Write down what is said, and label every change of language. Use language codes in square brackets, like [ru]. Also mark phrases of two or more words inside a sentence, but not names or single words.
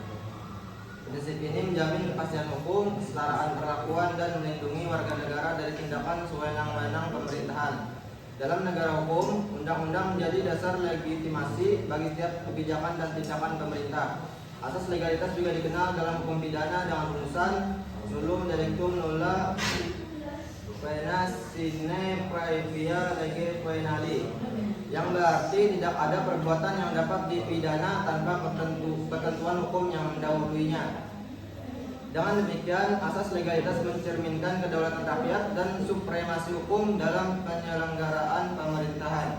[id] Prinsip ini menjamin kepastian hukum, kesetaraan perlakuan, dan melindungi warga negara dari tindakan sewenang-wenang pemerintahan. Dalam negara hukum, undang-undang menjadi dasar legitimasi bagi setiap kebijakan dan tindakan pemerintah. Asas legalitas juga dikenal dalam hukum pidana dengan rumusan [la] nullum delictum nulla pena sine praevia lege poenali, [id] yang berarti tidak ada perbuatan yang dapat dipidana tanpa ketentuan hukum yang mendahuluinya. Dengan demikian, asas legalitas mencerminkan kedaulatan rakyat dan supremasi hukum dalam penyelenggaraan pemerintahan.